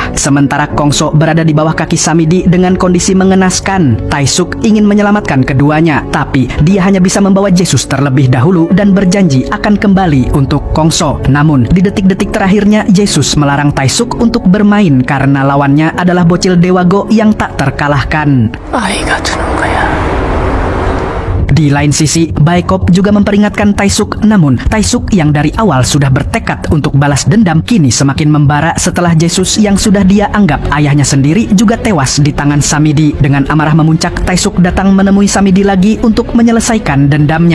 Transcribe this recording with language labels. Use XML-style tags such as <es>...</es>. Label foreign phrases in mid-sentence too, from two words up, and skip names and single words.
<id>Sementara Kongso berada di bawah kaki Samidi dengan kondisi mengenaskan. Taesuk ingin menyelamatkan keduanya, tapi dia hanya bisa membawa Jesus terlebih dahulu dan berjanji akan kembali untuk Kongso. Namun, di detik-detik terakhirnya, Jesus melarang Taesuk untuk bermain karena lawannya adalah bocil Dewa Go yang tak terkalahkan.</id> <ko>아이가 두는 거야.</ko> <id>Di lain sisi, Baekop juga memperingatkan Taesuk, namun Taesuk yang dari awal sudah bertekad untuk balas dendam kini semakin membara setelah Jesus yang sudah dia anggap ayahnya sendiri juga tewas di tangan Samidi. Dengan amarah memuncak, Taesuk datang menemui Samidi lagi untuk menyelesaikan dendamnya.</id>